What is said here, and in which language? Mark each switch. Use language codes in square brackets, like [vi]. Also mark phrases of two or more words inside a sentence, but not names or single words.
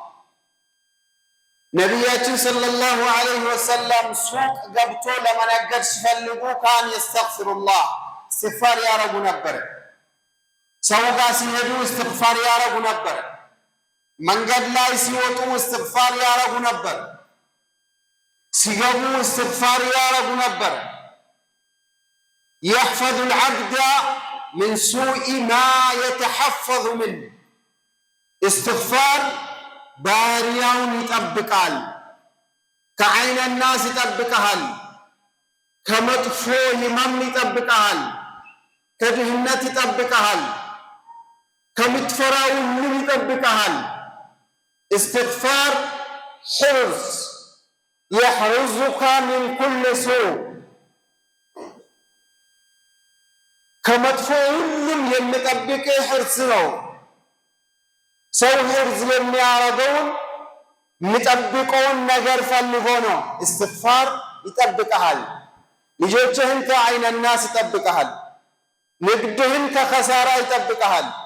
[am] ነቢያችን [ar] صلى الله عليه وسلم [am] ሱቅ ገብቶ ለመነገድ ሲፈልጉ [ar] كان يستغفر الله፣ [am] እስትግፋር ያረጉ ነበር። ሰው ጋር ሲሄዱ እስትግፋር ያረጉ ነበር። መንገድ ላይ ሲወጡ እስትግፋር ያረጉ ነበር። ሲገቡ እስትግፋር ያረጉ ነበር። [ar] يحفظ العبد من سوء ما يتحفظ منه، استغفار [am] ባሪያውን ይጠብቃል። ከዐይነ ናስ ይጠብቅሃል፣ ከመጥፎ ህመም ይጠብቅሃል፣ ከድህነት ይጠብቅሃል፣ ከምትፈራው ሁሉ ይጠብቅሃል። [ar] استغفار حرز يحرزك من كل سوء، [am] ከመጥፎ ሁሉም የሚጠብቅ ሕርዝ ነው። ሰው ሕርዝ የሚያረገውን የሚጠብቀውን ነገር ፈልጎ ነው። استغفار ይጠብቅሃል። ልጆችህን ከዐይነ ናስ ይጠብቅሃል። ንግድህን ከኸሳራ ይጠብቅሃል።